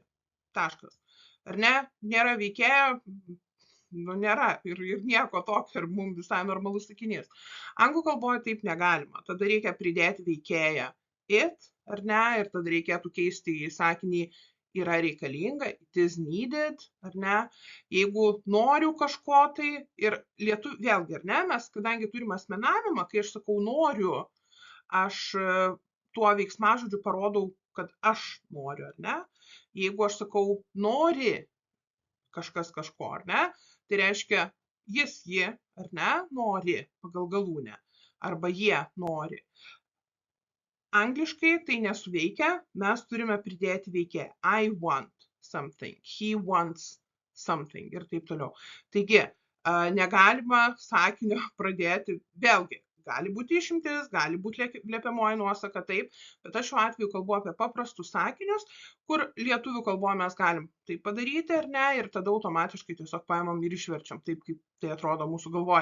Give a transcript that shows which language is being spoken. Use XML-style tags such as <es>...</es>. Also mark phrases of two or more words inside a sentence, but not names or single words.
<lt>Taškas. Ar ne? Nėra veikėjo, nu nėra ir nieko tokio, ir mums visai normalus sakinys. Anglų kalboje taip negalima. Tada reikia pridėti veikėją it, ar ne, ir tada reikėtų keisti į sakinį yra reikalinga,</lt> <en>it is needed,</en> <lt>ar ne, jeigu noriu kažko tai, ir vėlgi, ar ne, mes, kadangi turim asmenavimą, kai aš sakau noriu, aš tuo veiksmažodžiu parodau, kad aš noriu, ar ne, jeigu aš sakau nori kažkas kažko, ar ne, tai reiškia jis, ji, ar ne, nori pagal galūnę, arba jie nori. Angliškai tai nesuveikia, mes turime pridėti veikėją.</lt> <en>I want something, he wants something</en> <lt>ir taip toliau. Taigi, negalima sakinio pradėti, vėlgi, gali būti išimtis, gali būti liepiamoji nuosaka, taip, bet aš šiuo atveju kalbu apie paprastus sakinius, kur lietuvių kalboje mes galim tai padaryti ar ne, ir tada automatiškai tiesiog paimam ir išverčiam taip, kaip tai atrodo mūsų galvoje.</lt>